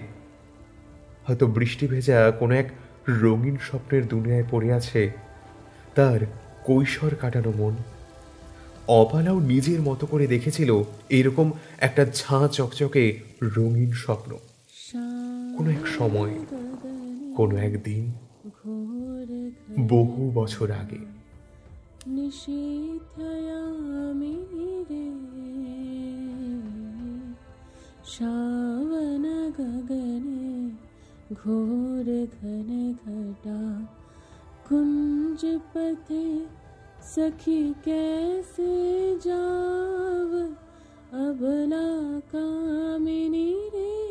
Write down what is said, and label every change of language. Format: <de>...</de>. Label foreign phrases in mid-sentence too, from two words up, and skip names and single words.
<bn>হয়তো বৃষ্টি ভেজা কোনো এক রঙিন স্বপ্নের দুনিয়ায় পড়ে আছে তার কৈশোর কাটানো মন। অপালাও নিজের মতো করে দেখেছিল এরকম একটা ঝাঁ চকচকে রঙিন স্বপ্ন। কোনো এক সময়, কোনো একদিন, বহু বছর আগে।</bn> <hi>श्रावण गगने घोर घन घटा कुंज पथे सखी कैसे जाव अबला कामिनी रे।</hi>